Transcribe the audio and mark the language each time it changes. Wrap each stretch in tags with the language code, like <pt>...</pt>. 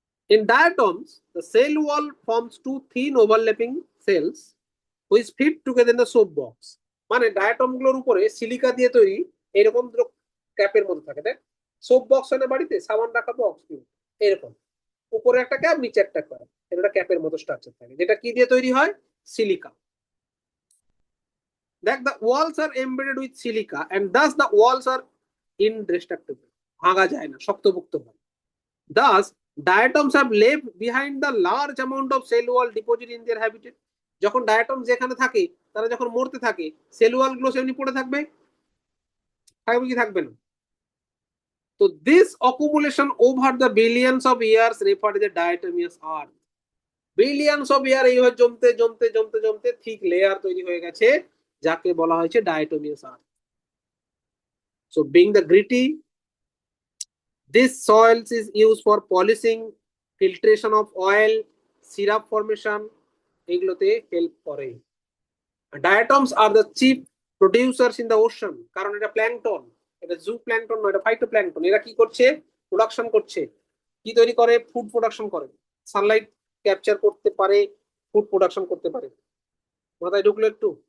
<en>In diatoms, the cell wall forms two thin overlapping cells which fit together in the soap box.</en> <bn>মানে diatom গুলোর উপরে silica দিয়ে তৈরি এরকম দুটো ক্যাপের মধ্যে থাকে। দেখ, সোপ বক্স হয় না বাড়িতে, সাবান রাখা বক্স, এরকম উপরে একটা ক্যাপ, নিচে একটা ক্যাপ, এটা ক্যাপের মতো স্ট্রাকচার থাকে, যেটা কি দিয়ে তৈরি হয়? সিলিকা।</bn> <en>দেখ, the walls are embedded with silica and thus the walls are indestructible,</en> <bn>ভাঙা যায় না, শক্তপোক্ত হয়।</bn> <en>Thus, diatoms have left behind the large amount of cell wall deposit in their habitat.</en> <bn>যখন ডায়াটম যেখানে থাকে, তারা যখন মরতে থাকে, সেল ওয়াল গুলো সেমনি পড়ে থাকবে, থাকবে কি থাকবে না?</bn> <en>তো this accumulation over the billions of years referred as diatomaceous earth.</en> <bn>Billions of ইয়ার এইভাবে জমতে জমতে জমতে জমতে থিক লেয়ার তৈরি হয়ে গেছে, যাকে বলা হয়েছে ডায়াটমিয়াস আর্থ।</bn> <en>so being the gritty, this soils is used for polishing, filtration of oil, syrup formation,</en> <bn>এগুলোতে হেল্প করে।</bn> <en>diatoms are the chief producers in the ocean,</en> <bn>কারণ এটা প্ল্যাংটন, এটা জু প্ল্যাংটন নয়, এটা ফাইটোপ্ল্যাংটন। এরা কি করছে? প্রোডাকশন করছে। কি তৈরি করে? ফুড প্রোডাকশন করে, সানলাইট ক্যাপচার করতে পারে, ফুড প্রোডাকশন করতে পারে। মাথায় ঢুকলো একটু?</bn>